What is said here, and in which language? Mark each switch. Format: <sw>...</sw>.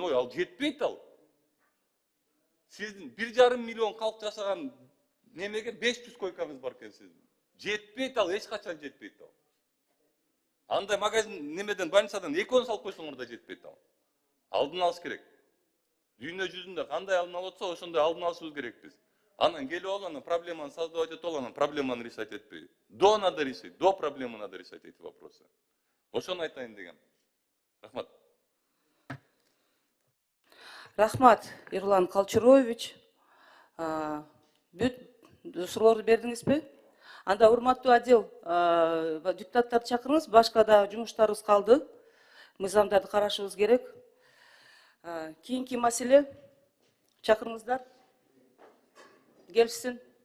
<ky>Ой, ал жетпейт ал. Сиздин 1,5 миллион калк жашаган немеге 500 койкаңыз бар экен сиздин. Жетпейт ал, эч качан жетпейт ал. Андай магазин немеден больницадан экөөнү салып койсоңор да жетпейт ал. Алдын алыш керек. Дүйнө жүзүндө кандай алдын алып атса, ошондой алдын алышыбыз керек биз. Анан келип алып, анан проблеманы создавать этип алып, анан проблеманы решать этпей.</ky> <ru>До надо решить, до проблемы надо решать эти вопросы.</ru> <ky>Ошону айтайын дегем. Рахмат. Рахмат, Ирлан Калчурович. Бүт суроолорду бердиңизби? Анда урматтуу отдел депутаттарды чакырыңыз, башка да жумуштарыбыз калды. мыйзамдарды карашыбыз керек. Кийинки маселе, чакырыңыздар. Келишсин.</ky>